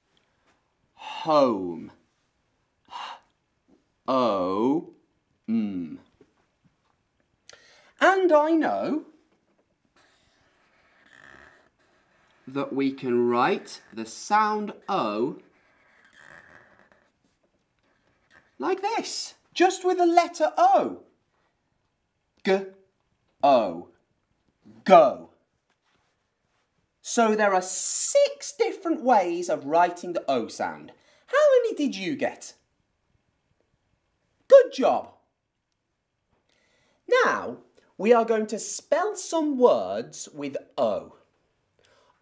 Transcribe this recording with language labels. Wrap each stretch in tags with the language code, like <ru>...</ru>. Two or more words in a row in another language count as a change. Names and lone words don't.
<en>Home. H-O-M. And I know that we can write the sound O like this, just with a letter O. G-O. Go. So there are 6 different ways of writing the O sound. How many did you get? Good job. Now we are going to spell some words with O.</en>